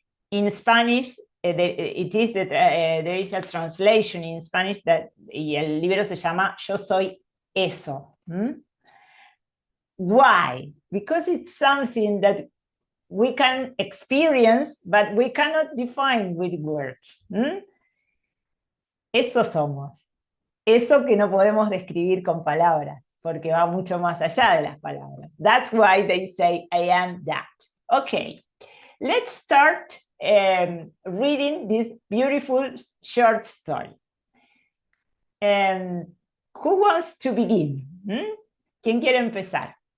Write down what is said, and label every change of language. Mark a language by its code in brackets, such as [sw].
[en] In Spanish, there is a translation in Spanish that [es] y el libro se llama Yo Soy Eso. [en] Why? Because it's something that we can experience, but we cannot define with words. [es] Eso somos. Eso que no podemos describir con palabras, porque va mucho más allá de las palabras. [en] That's why they say, I am that. Okay, let's start reading this beautiful short story. Who wants to begin? [es] ¿Quién quiere empezar?